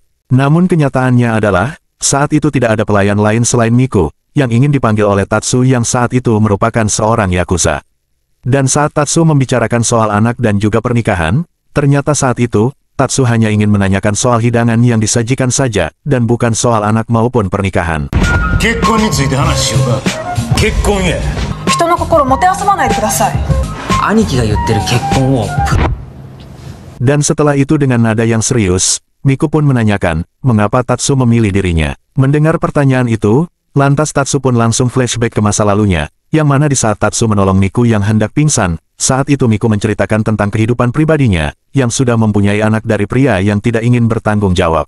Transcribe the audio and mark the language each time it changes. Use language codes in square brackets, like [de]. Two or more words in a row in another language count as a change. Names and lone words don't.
[id] Namun kenyataannya adalah, saat itu tidak ada pelayan lain selain Miku, yang ingin dipanggil oleh Tatsu yang saat itu merupakan seorang Yakuza. Dan saat Tatsu membicarakan soal anak dan juga pernikahan, ternyata saat itu, Tatsu hanya ingin menanyakan soal hidangan yang disajikan saja, dan bukan soal anak maupun pernikahan. [ja] 結婚について話しようか。結婚や。人の心もてあそばないでください。兄貴が言ってる結婚を [id] Dan setelah itu dengan nada yang serius, Miku pun menanyakan, mengapa Tatsu memilih dirinya. Mendengar pertanyaan itu, lantas Tatsu pun langsung flashback ke masa lalunya, yang mana di saat Tatsu menolong Miku yang hendak pingsan, saat itu Miku menceritakan tentang kehidupan pribadinya, yang sudah mempunyai anak dari pria yang tidak ingin bertanggung jawab.